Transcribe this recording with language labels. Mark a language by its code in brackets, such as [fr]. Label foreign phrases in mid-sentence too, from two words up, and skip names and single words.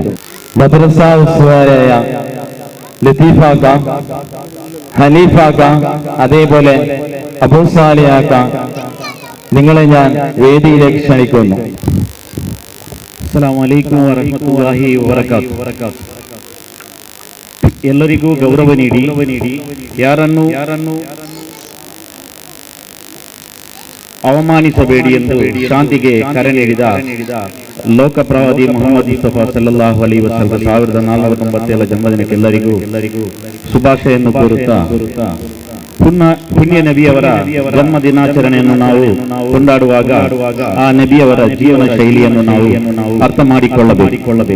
[ml] മദ്രസ ഉസ്താദായ ലത്തീഫാക്ക, ഹനീഫാക്ക, അതേപോലെ അബൂ സാലിയാക്ക നിങ്ങളെ ഞാൻ വേദിയിലേക്ക് ക്ഷണിക്കുന്നു. [ar] السلام عليكم ورحمة الله وبركاته. [kn] ಎಲ್ಲರಿಗೂ ಗೌರವ ನೀಡಿ ಯಾರನ್ನು ಅವಮಾನಿಸಬೇಡಿ ಎಂದು ಶಾಂತಿಗೆ ಕರೆ ನೀಡಿದ ಲೋಕ ಪ್ರವಾದಿ ಮೊಹಮ್ಮದ್ ಮುಸ್ತಫಾ [ar] صلى الله عليه وسلم [kn] 1497 ಜನ್ಮದಿನಕ್ಕೆ ಎಲ್ಲರಿಗೂ ಶುಭಾಶಯನ್ನು ಕೋರುತ್ತಾ ಪುಣ್ಯ ನಬಿಯವರ ಜನ್ಮ ದಿನಾಚರಣೆಯನ್ನು ನಾವು ಕೊಂಡಾಡುವಾಗ ಆ ನಬಿಯವರ ಜೀವನ ಶೈಲಿಯನ್ನು ನಾವು ಅರ್ಥ ಮಾಡಿಕೊಳ್ಳಬೇಕು.